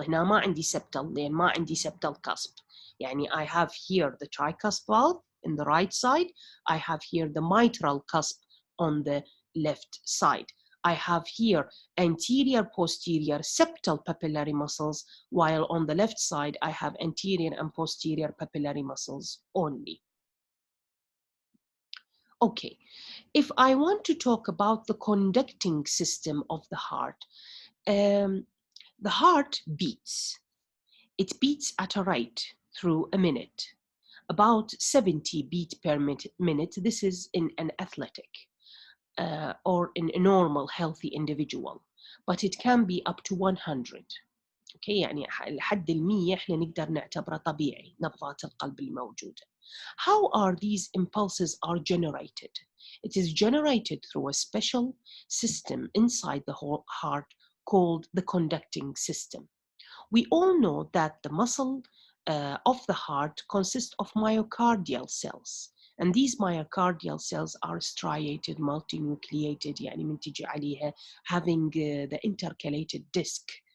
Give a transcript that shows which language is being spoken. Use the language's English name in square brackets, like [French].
[Arabic] هنا ما عندي septal لأن ما عندي septal cusp. [English] يعني I have here the tricusp valve in the right side. I have here the mitral cusp on the left side. I have here anterior, posterior, septal papillary muscles, while on the left side, I have anterior and posterior papillary muscles only. Okay, if I want to talk about the conducting system of the heart, the heart beats. It beats at a rate through a minute, about 70 beats per minute. This is in an athletic or in a normal healthy individual, but it can be up to 100. [Arabic] Okay, يعني لحد ال100 احنا نقدر نعتبره طبيعي نبضات القلب الموجودة. [English] How are these impulses are generated? It is generated through a special system inside the heart called the conducting system. We all know that the muscle of the heart consists of myocardial cells, and these myocardial cells are striated, multinucleated, [Arabic] يعني من تجي عليها [English] having the intercalated disc.